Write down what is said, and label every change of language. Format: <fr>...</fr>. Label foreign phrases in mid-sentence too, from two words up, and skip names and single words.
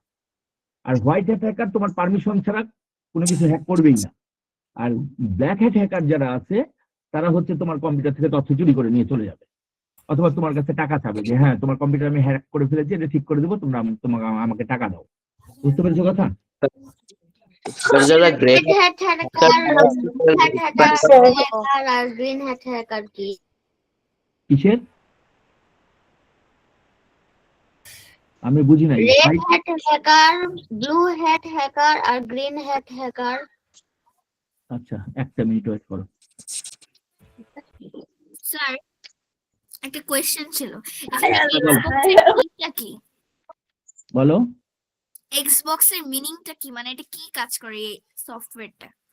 <bn>আর</bn> <en>white hat hacker</en> <bn>তোমার পারমিশন ছাড়া কোনো কিছু হ্যাক করবেই না। আর</bn> <en>black hat hacker</en> <bn>যারা আছে তারা হচ্ছে তোমার কম্পিউটার থেকে তথ্য চুরি করে নিয়ে চলে যাবে, অথবা তোমার কাছে টাকা চাবে যে হ্যাঁ তোমার কম্পিউটার আমি হ্যাক করে ফেলেছি, এটা ঠিক করে দেবো, তোমরা তোমাকে আমাকে টাকা দাও। বুঝতে পেরেছো কথা? যারা গ্রে</bn> <en>Red hat hacker আর green hat hacker কি?</en> <bn>কিসের? আমি বুঝি নাই।</bn> <en>Red hat hacker, blue hat hacker আর green hat hacker.</en> <bn>আচ্ছা, একটা মিনিট ওয়েট করো। স্যার একটা কোয়েশ্চেন ছিল, এটা কি? বলো। এক্সবক্স এর মিনিংটা কি, মানে এটা কি কাজ করে এই সফটওয়্যারটা?</bn>